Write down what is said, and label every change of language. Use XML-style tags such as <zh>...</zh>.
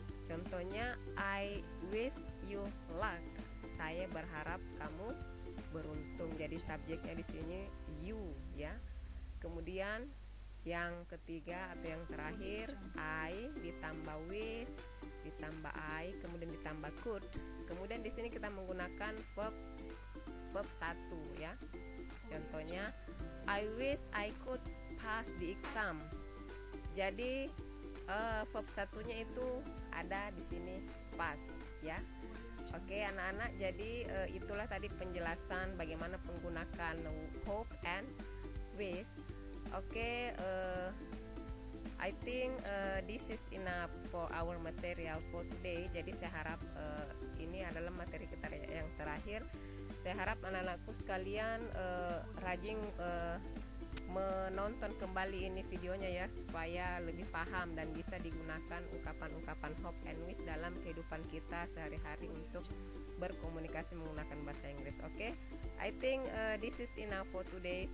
<id>Contohnya</id> <en>I wish you luck.</en> <id>Saya berharap kamu beruntung. Jadi subjeknya di sini you ya. Kemudian yang ketiga atau yang terakhir I ditambah wish, ditambah I, kemudian ditambah could. Kemudian di sini kita menggunakan verb 1 ya. Contohnya</id> <en>I wish I could pass the exam.</en> <id>Jadi verb satunya itu ada di sini pass ya. Oke anak-anak, jadi itulah tadi penjelasan bagaimana menggunakan</id> <en>hope and wish. Oke, I think this is enough for our material for today.</en> <id>Jadi saya harap ini adalah materi kita yang terakhir. Saya harap anak-anakku sekalian rajin menonton kembali ini videonya ya, supaya lebih paham dan bisa digunakan ungkapan-ungkapan hope and wish dalam kehidupan kita sehari-hari untuk berkomunikasi menggunakan bahasa Inggris.</id> <en>Oke, I think this is enough for today.</en>